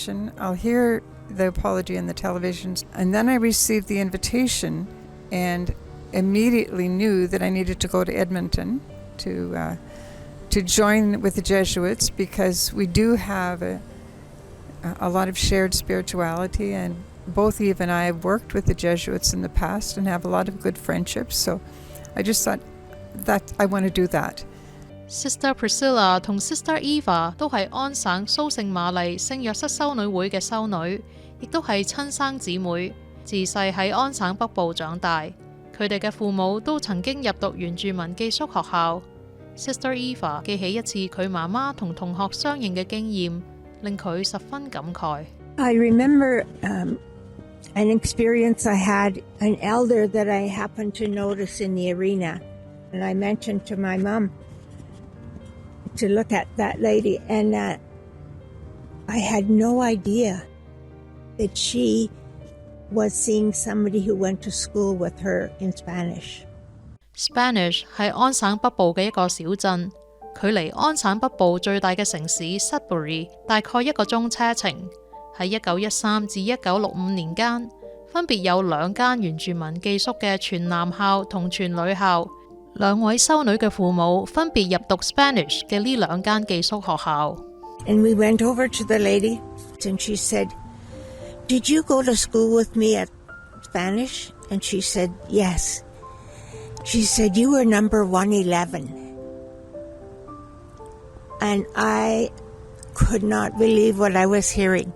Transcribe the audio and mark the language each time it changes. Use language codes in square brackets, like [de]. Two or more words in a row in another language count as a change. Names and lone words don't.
[en] I'll hear the apology on the television. And then I received the invitation and immediately knew that I needed to go to Edmonton to join with the Jesuits, because we do have a lot of shared spirituality, and both Eve and I have worked with the Jesuits in the past and have a lot of good friendships. So I just thought that I want to do that. [yue] Sister Priscilla 同 Sister Eva 都係安省蘇聖瑪麗聖若瑟修女會嘅修女，亦都係親生姊妹，自細喺安省北部長大。佢哋嘅父母都曾經入讀原住民寄宿學校。Sister Eva 記起一次佢媽媽同同學相認嘅經驗，令佢十分感慨。 [en] I remember an experience I had, an elder that I happened to notice in the arena, and I mentioned to my mom to look at that lady, and I had no idea that she was seeing somebody who went to school with her in [yue] Spanish 係安省北部嘅一個小鎮，距離安省北部最大嘅城市 Sudbury 大概1個鐘車程。喺1913至1965年間，分別有2間原住民寄宿嘅全男校同全女校。2位修女嘅父母分別入讀 Spanish 嘅呢2間寄宿學校。 [en] And we went over to the lady, and she said, "Did you go to school with me at Spanish?" And she said, "Yes." She said, "You were number 111. And I could not believe what I was hearing.